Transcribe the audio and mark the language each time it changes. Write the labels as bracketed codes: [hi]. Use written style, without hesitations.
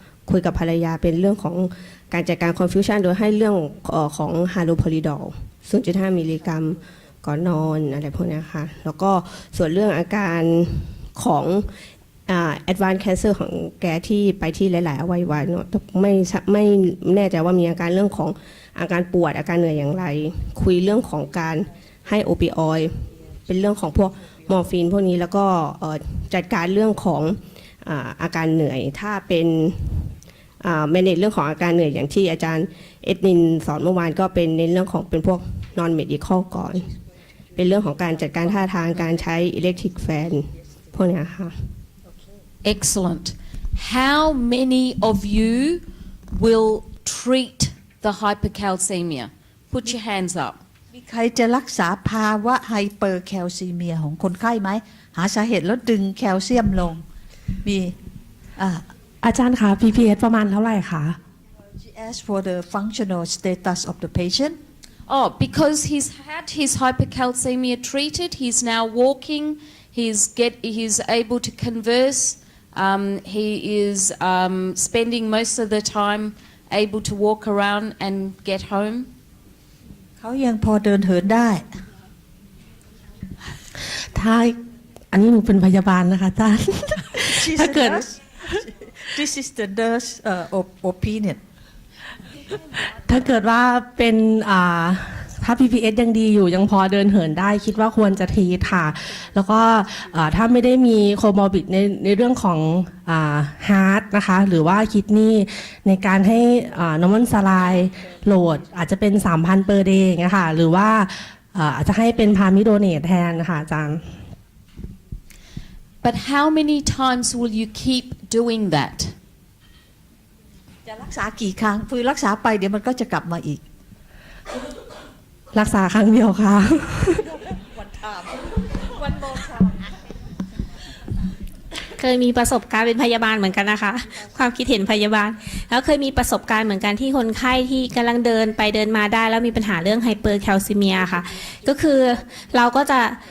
[th] คุยกับภรรยาเป็นเรื่องของการจัดการ confusion โดยให้เรื่องของฮาโลพอลิดอล 0.5 มิลลิกรัมก่อนนอนอะไรพวกนี้ค่ะแล้วก็ส่วนเรื่องอาการของadvanced cancer ของแกที่ไปที่หลายๆอวัยวะเนาะไม่แน่ใจว่ามีอาการเรื่องของอาการปวดอาการเหนื่อยอย่างไรคุยเรื่องของการให้โอปิออยด์เป็นเรื่องของพวกมอร์ฟีนพวกนี้แล้วก็จัดการเรื่องของอาการเหนื่อยถ้าเป็น manage เรื่องของอาการเหนื่อยอย่างที่อาจารย์เอ็ดนินสอนเมื่อวานก็เป็นในเรื่องของเป็นพวก non medical ก่อนเป็นเรื่องของการจัดการท่าทางการใช้ electric fan พวกนี้ค่ะ [en] Excellent. How many of you will treat the hypercalcemia? Put your hands up. [th] มีใครจะรักษาภาวะไฮเปอร์แคลซีเมียของคนไข้ไหมหาสาเหตุแล้วดึงแคลเซียมลงมี อาจารย์คะ PPS ประมาณเท่าไหร่คะ [en] She asked for the functional status of the patient. Oh, because he's had his hypercalcemia treated, he's now walking, he's able to converse, He is spending most of the time able to walk around and get home. [th] เขายังพอเดินเหินได้ ถ้าอันนี้หนูเป็นพยาบาลนะคะอาจารย์ [en] She's [th] ถ้า [en] a [th] เกิด [en] nurse. This is the nurse opinion. [th] ถ้าเกิดว่าเป็นถ้า PPS ยังดีอยู่ยังพอเดินเหินได้คิดว่าควรจะทีค่ะ แล้วก็ถ้าไม่ได้มีโคมอร์บิดในเรื่องของฮาร์ทนะคะหรือว่าคิดนี่ในการให้นอร์มอนซาไลน์โหลดอาจจะเป็น 3,000 per day อย่างเงี้ยค่ะหรือว่าอาจจะให้เป็นพามิโดเนตแทนนะคะอาจารย์ [en] But how many times will you keep doing that? [th] จะรักษากี่ครั้งคือรักษาไปเดี๋ยวมันก็จะกลับมาอีก รักษาครั้งเดียวค่ะ เคยมีประสบการณ์เป็นพยาบาลเหมือนกันนะคะ ความคิดเห็นพยาบาลแล้วเคยมีประสบการณ์เหมือนกันที่คนไข้ที่กำลังเดินไปเดินมาได้แล้วมีปัญหาเรื่องไฮเปอร์แคลซิเมียค่ะก็คือเราก็จะ